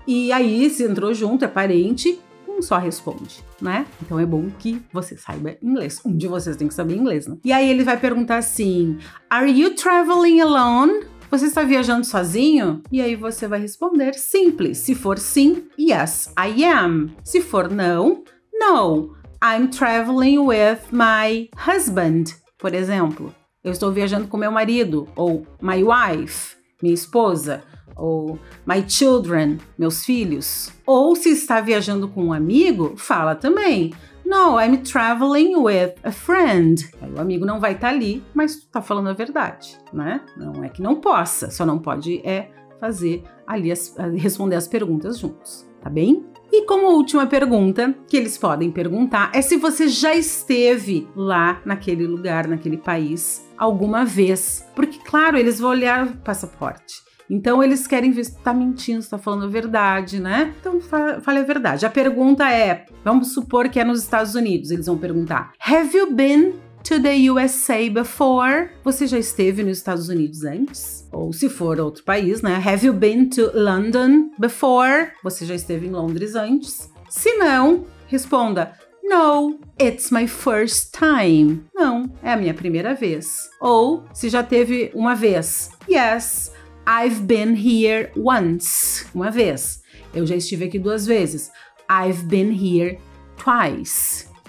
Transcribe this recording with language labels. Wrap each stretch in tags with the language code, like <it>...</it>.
<pt>E aí, se entrou junto, é parente, um só responde, né? Então é bom que você saiba inglês. Um de vocês tem que saber inglês, né? E aí ele vai perguntar assim:</pt> <en>Are you traveling alone?</en> <pt>Você está viajando sozinho? E aí você vai responder simples. Se for sim,</pt> <en>yes, I am.</en> <pt>Se for não,</pt> <en>no, I'm traveling with my husband.</en> <pt>Por exemplo, eu estou viajando com meu marido, ou</pt> <en>my wife,</en> <pt>minha esposa, ou</pt> <en>my children,</en> <pt>meus filhos. Ou se está viajando com um amigo, fala também.</pt> <en>No, I'm traveling with a friend.</en> <pt>Aí o amigo não vai estar ali, mas tu tá falando a verdade, né? Não é que não possa, só não pode fazer ali responder as perguntas juntos, tá bem? E como última pergunta que eles podem perguntar é se você já esteve lá naquele lugar, naquele país, alguma vez. Porque, claro, eles vão olhar o passaporte. Então, eles querem ver se tu tá mentindo, se tá falando a verdade, né? Então, fale a verdade. A pergunta é, vamos supor que é nos Estados Unidos, eles vão perguntar:</pt> <en>Have you been to the USA before?</en> <pt>Você já esteve nos Estados Unidos antes? Ou se for outro país, né?</pt> <en>Have you been to London before?</en> <pt>Você já esteve em Londres antes? Se não, responda:</pt> <en>No, it's my first time.</en> <pt>Não, é a minha primeira vez. Ou, se já teve uma vez:</pt> <en>Yes, I've been here once.</en> <pt>Uma vez. Eu já estive aqui 2 vezes.</pt> <en>I've been here twice.</en>